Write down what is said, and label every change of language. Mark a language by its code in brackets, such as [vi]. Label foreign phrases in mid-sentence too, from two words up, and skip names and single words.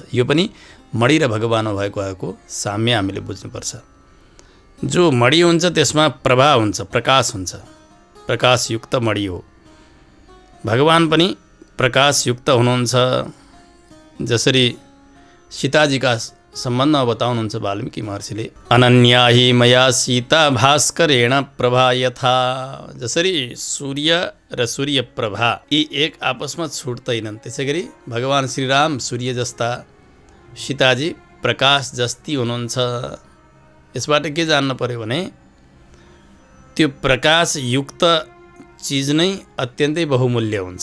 [ne] यो पनि मणि र भगवानमा भएको साम्य हामीले बुझ्नुपर्छ। जो मणि हुन्छ त्यसमा प्रभा हुन्छ, प्रकाश हुन्छ, प्रकाशयुक्त मणि हो। भगवान पनि प्रकाशयुक्त हुनुहुन्छ। जसरी सीताजीका सम्बन्धमा बताउनुहुन्छ वाल्मीकि महर्षिले, [sa] अनन्या हि मया सीता भास्करेण प्रभा यथा। [ne] जसरी सूर्य र सूर्य प्रभा यी एक आपसमा छुट्दैनन्, त्यसै गरी भगवान श्रीराम सूर्य जस्ता, सीताजी प्रकाश जस्ती हुनुहुन्छ। यसबाट के जान्न पर्यो भने त्यो प्रकाशयुक्त चिज नै अत्यन्तै बहुमूल्य हुन्छ।